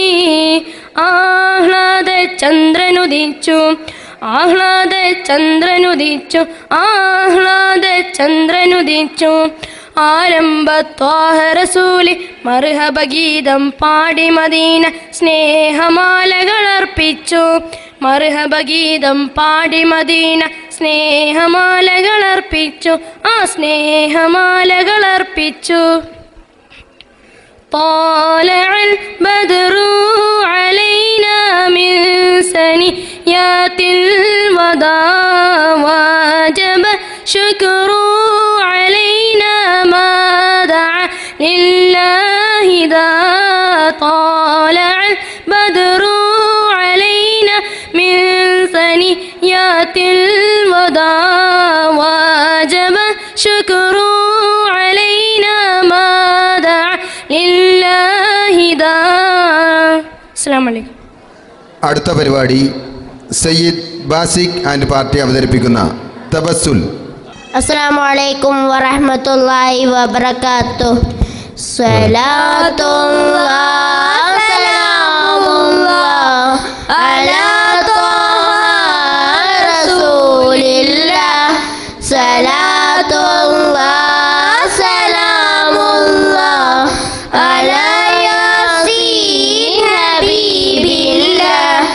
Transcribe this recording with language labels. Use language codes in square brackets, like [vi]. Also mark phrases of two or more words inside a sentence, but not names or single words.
[ml] ആഹ്ലാദ ചന്ദ്രനുദിച്ചു ആഹ്ലാദ ചന്ദ്രനുദിച്ചു ആഹ്ലാദ ചന്ദ്രനുദിച്ചു ആരംഭ ത്വാഹ റസൂലി മർഹബ ഗീതം പാടി മദീന സ്നേഹമാലകളർപ്പിച്ചു മർഹബ ഗീതം പാടി മദീന സ്നേഹമാലകളർപ്പിച്ചു ആ സ്നേഹമാലകളർപ്പിച്ചു [ar] طالع البدر علينا من ثنيات الوداع وجب شكر علينا ما دعا لله ذا طالع البدر علينا من ثنيات الوداع وجب شكر علينا ما دعا لله ذا. السلام عليكم. [ml] അടുത്ത പരിപാടി സയ്യിദ് ബാസിഖ് ആൻഡ് പാർട്ടി അവതരിപ്പിക്കുന്ന തബസ്സുൽ. [ar] السلام عليكم ورحمة الله وبركاته. صلاة الله سلام الله على طه رسول الله صلاة الله سلام الله على ياسين حبيب الله